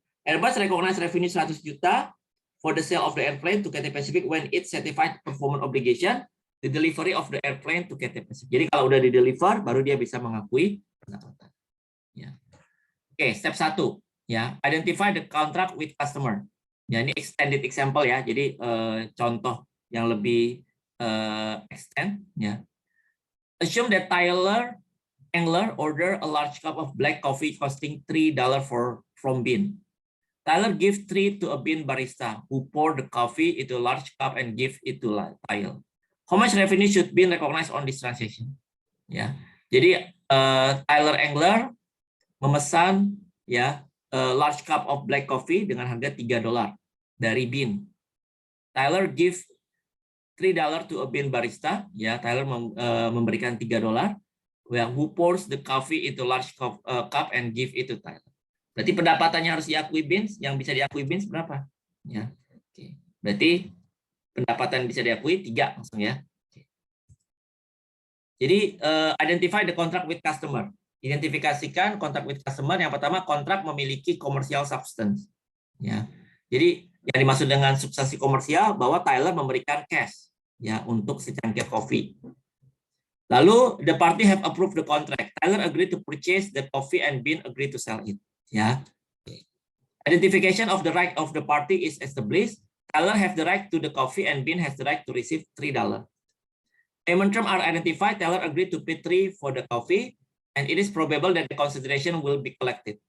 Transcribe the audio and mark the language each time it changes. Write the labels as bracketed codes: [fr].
[en] Airbus recognize revenue 100 juta for the sale of the airplane to Cathay Pacific when it certified performance obligation the delivery of the airplane to Cathay Pacific. [id] Jadi kalau udah di-deliver, baru dia bisa mengakui pendapatan. Ya. Oke, step 1. [en] Ya, identify the contract with customer. [id] Ya, ini extended example ya. Jadi contoh yang lebih extend. Ya. [en] Assume that Tyler Engler order a large cup of black coffee costing $3 from Bean. Tyler give 3 to a Bean barista who pour the coffee into a large cup and give it to Tyler. How much revenue should be recognized on this transaction? [id] Ya, jadi Tyler Engler memesan ya [en] large cup of black coffee [id] dengan harga $3 dari Bean. [en] Tyler give $3 to a Bean barista. [id] Ya, Tyler memberikan $3. [en] Who pours the coffee into large cup and give it to Tyler. [id] Berarti pendapatannya harus diakui Beans, yang bisa diakui Beans berapa? Ya. Oke. Berarti pendapatan bisa diakui 3 langsung ya. Oke. [en] Jadi identify the contract with customer. [id] Identifikasikan kontrak with customer. Yang pertama, kontrak memiliki commercial substance. Ya. Jadi yang dimaksud dengan substansi komersial bahwa Tyler memberikan cash ya untuk secangkir kopi. [en] Lalu the party have approved the contract. Tyler agreed to purchase the coffee and Bean agreed to sell it. Ya. Identification of the right of the party is established. Tyler have the right to the coffee and Bean has the right to receive $3. Payment terms are identified. Tyler agreed to pay 3 for the coffee and it is probable that the consideration will be collected.